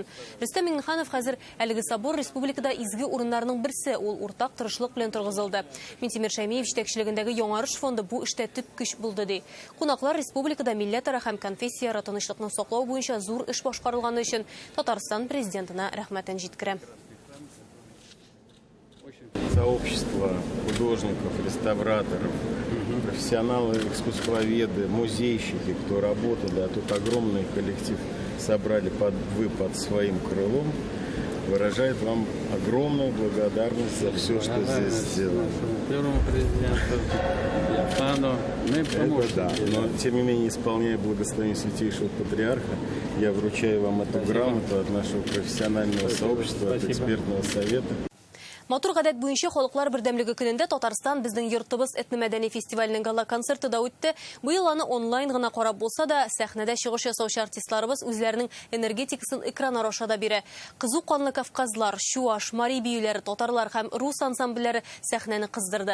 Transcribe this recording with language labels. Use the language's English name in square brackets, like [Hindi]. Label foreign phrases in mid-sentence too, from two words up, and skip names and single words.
[Tatar] Рөстәм Миңнеханов хәзер әлеге собор республикада изге урыннарның берсе, ул уртак тырышлык белән торгызылды. Минтимер Шәймиев җитәкчелегендәге Яңарыш фонды бу эштә төп көч булды ди. Кунаклар республикада милләтара һәм конфессия тынычлыкны саклау буенча зур эш башкарылганы өчен Татарстан президентына рәхмәтен җиткерә. [Russian] Сообщество художников, реставраторов, профессионалы, искусствоведы, музейщики, кто работали, а тут огромный коллектив собрали под своим крылом, выражает вам огромную благодарность за все, что здесь сделано. Первому президенту, Да, но тем не менее, исполняя благословение Святейшего Патриарха, я вручаю вам эту грамоту от нашего профессионального сообщества, от экспертного совета. [Tatar] Матур гадәт буенча халыклар бердәмлеге көнендә Татарстан безнең йортыбыз этно-мәдәни фестиваленең гала концерты да үтте. Быел аны онлайн гына карап булса да, сәхнәдә чыгыш ясаучы артистларыбыз үзләренең энергетикасын экран аша да бирә. Кызу канлы кавказлар, чуаш, мари биюләре, татарлар һәм рус ансамбльләре сәхнәне кыздырды.